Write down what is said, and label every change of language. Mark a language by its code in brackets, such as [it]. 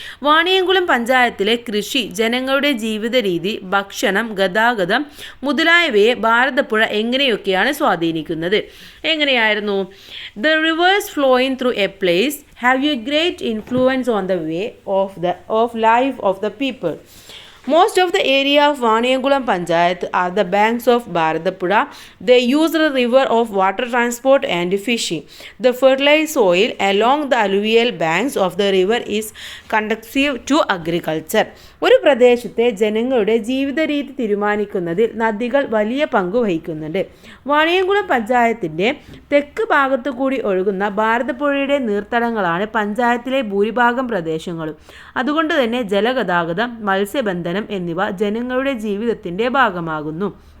[ml] വാണിയംകുളം പഞ്ചായത്തിലെ കൃഷി, ജനങ്ങളുടെ ജീവിത രീതി, ഭക്ഷണം, ഗതാഗതം മുതലായവയെ ഭാരതപ്പുഴ എങ്ങനെയൊക്കെയാണ് സ്വാധീനിക്കുന്നത്? എങ്ങനെയായിരുന്നു? [en] The rivers flowing through a place have a great influence on the way of life of the people. Most of the area of Vaniyankulam Panchayat are the banks of Bharatapuzha. They use the river of water transport and fishing. The fertile soil along the alluvial banks of the river is conducive to agriculture. [ml] ഒരു പ്രദേശത്തെ ജനങ്ങളുടെ ജീവിത രീതി തീരുമാനിക്കുന്നതിൽ നദികൾ വലിയ പങ്ക് വഹിക്കുന്നുണ്ട്. വാണിയംകുളം പഞ്ചായത്തിൻ്റെ തെക്ക് ഭാഗത്തു കൂടി ഒഴുകുന്ന ഭാരതപ്പുഴയുടെ നീർത്തടങ്ങളാണ് പഞ്ചായത്തിലെ ഭൂരിഭാഗം പ്രദേശങ്ങളും. അതുകൊണ്ട് തന്നെ ജലഗതാഗതം, മത്സ്യബന്ധനം എന്നിവ ജനങ്ങളുടെ ജീവിതത്തിൻ്റെ ഭാഗമാകുന്നു.